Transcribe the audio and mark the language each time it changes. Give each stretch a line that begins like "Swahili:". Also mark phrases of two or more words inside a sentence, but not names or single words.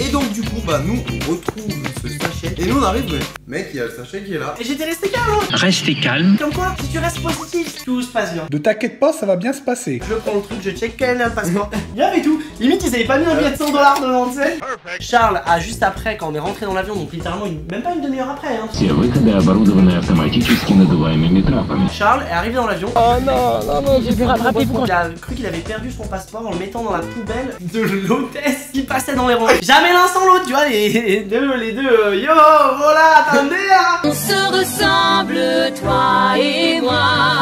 French: Et donc du coup, bah nous on retrouve ce sachet. Et nous on arrive, mais mec, il y a le sachet qui est là. Et j'étais resté calme. Hein. Restez calme. Comme quoi, si tu restes positif, tout se passe bien. Ne t'inquiète pas, ça va bien se passer. Je prends le truc, je check quel est le passeport. Il y avait tout. Limite, ils avaient pas mis un billet de $100 devant, tu sais. Charles a juste après, quand on est rentré dans l'avion, donc littéralement même pas une demi-heure après. Hein.
Russian: Все выходы оборудованы автоматически надуваемыми трапами.
French: Charles est arrivé dans l'avion. Oh non, j'ai pu rattraper vous. Il a cru qu'il avait perdu son passeport en le mettant dans la poubelle de l'hôtesse qui passait dans les rangs. Jamais l'un sans l'autre, tu vois, les deux, yo, voilà, attendez là. On se ressemble, toi et moi.